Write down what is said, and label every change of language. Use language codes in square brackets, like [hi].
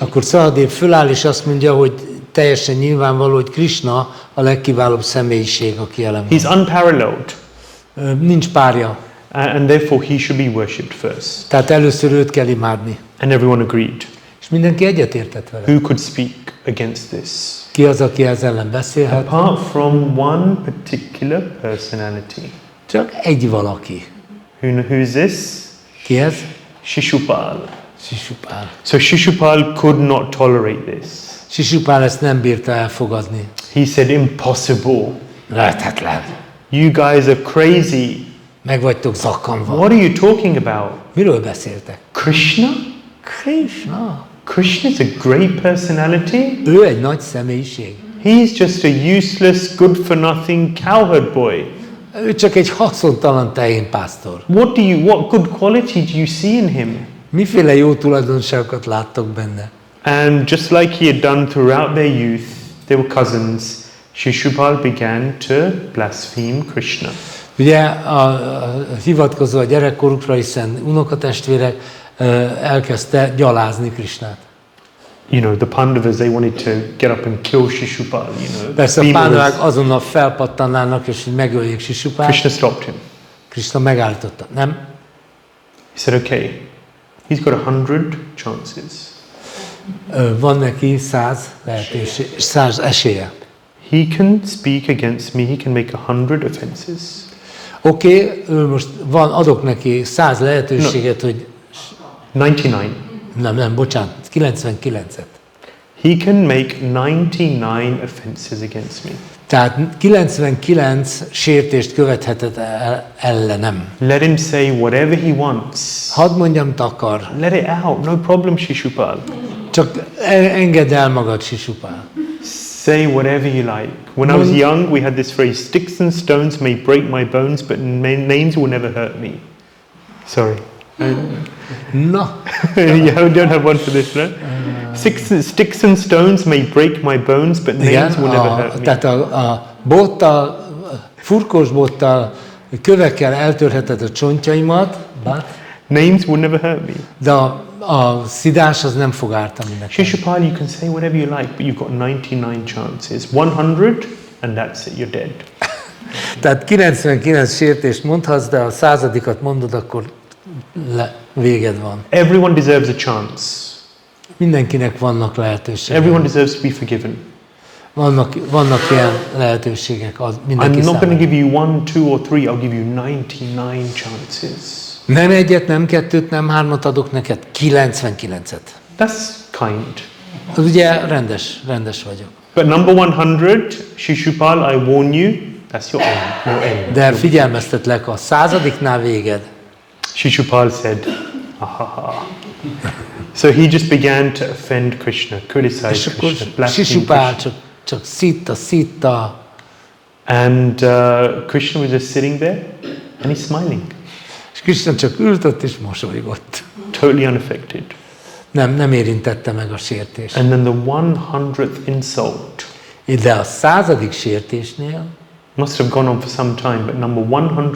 [hu] Akkor Sahadev föláll és azt mondja, hogy teljesen nyilvánvaló, hogy Krishna a legkiválóbb személyiség, aki jelen van. [en] He's unparalleled. [hu] Nincs párja. [en] And therefore he should be worshipped first. [hu] Tehát először őt kell imádni. [en] And everyone agreed. [hu] És mindenki egyetértett vele. [en] Who could speak against this? [hu] Ki az, aki ezzel ellen beszélhet? [en] Apart from one particular personality. [hu] Csak egy valaki. [en] Who's this? [hu] Ki ez? [en] Shishupal. [hu] Shishupal. [en] So Shishupal could not tolerate this. [hu] Shishupal ezt nem bírta elfogadni. [en] He said, impossible. [hu] Lehetetlen. [en] You guys are crazy. [hu] Meg vagytok zakkanva. [en] What are you talking about? [hu] Miről beszéltek? [en] Krishna? [hu] Krishna. [en] Krishna is a great personality. [hu] Ő egy nagy személyiség. [en] He's just a useless, good-for-nothing cowherd boy. [hu] Ő csak egy haszontalan tehénpásztor. [en] What good quality do you see in him? [hu] Miféle jó tulajdonságokat láttok benne? [en] And just like he had done throughout their youth, they were cousins. Shishupal began to blaspheme Krishna. [hu] Ugye hivatkozva a gyerekkorukra, hiszen unokatestvérek elkezdte gyalázni Krishnát. [en] You know, the Pandavas, they wanted to get up and kill Shishupal, you know. [hu] Persze a pándavák azonnal felpattannának, és hogy megöljék Shishupát. [en] Krishna stopped him. [hu] Krishna megállította. Nem? [en] He said, okay, he's got 100 chances. [hu] Van neki 100 lehetőség, 100 esélye. [en] He can speak against me, he can make 100 offenses. [hu] Oké, most adok neki 100 lehetőséget, hogy... [en] 99. [hu] Nem, bocsánat, 99-et. [en] He can make 99 offenses against me. [hu] Tehát 99 sértést követhetett ellenem. [en] Let him say whatever he wants. [hu] Hadd mondjam, amit akar. [en] Let it out, no problem, Shishupal. [hu] Csak engedd el magad, Shishupal. [en] Say whatever you like. When I was young, we had this phrase, sticks and stones may break my bones, but names will never hurt me. Sorry. [hu] Na. [en] You don't have one for this, no? Sticks and stones may break my bones, but names will never hurt me. [hu] Tehát a bottal, furkós bottal, kövekkel eltörheted a csontjaimat, but [en] names will never hurt me. [hu] De a szidás az nem fog ártani nekem. [en] Shishupal, you can say whatever you like, but you've got 99 chances. 100, and that's it, you're dead. [hu] Tehát 99 sértést mondhatsz, de a 100-at mondod, akkor véged van. [en] Everyone deserves a chance. [hu] Mindenkinek vannak lehetőségek. [en] Everyone deserves to be forgiven. [hu] Vannak ilyen lehetőségek mindenki [en] I'm not going to [hu] számára. [en] give you 1, 2 or 3, I'll give you 99 chances. [hu] Nem egyet, nem kettőt, nem hármat adok neked, 99-et. [en] That's kind. [hu] Az ugye rendes vagyok. [en] But number 100, Shishupal, I warn you, that's your end. [hu] De figyelmeztetlek, a 100-nál véged. [en] Shishupal said, ha. So he just began to offend Krishna, criticize Krishna, blaspheme [hu] Shishupal [en] Krishna. [hu] csak szitta. [en] And Krishna was just sitting there and he's smiling. [hu] És Krishna csak ült ott és mosolygott. [en] Totally unaffected. [hu] Nem érintette meg a sértést. [en] And then the 100th insult [hu] De a 100. sértésnél [en] must have gone on for some time, but number 100,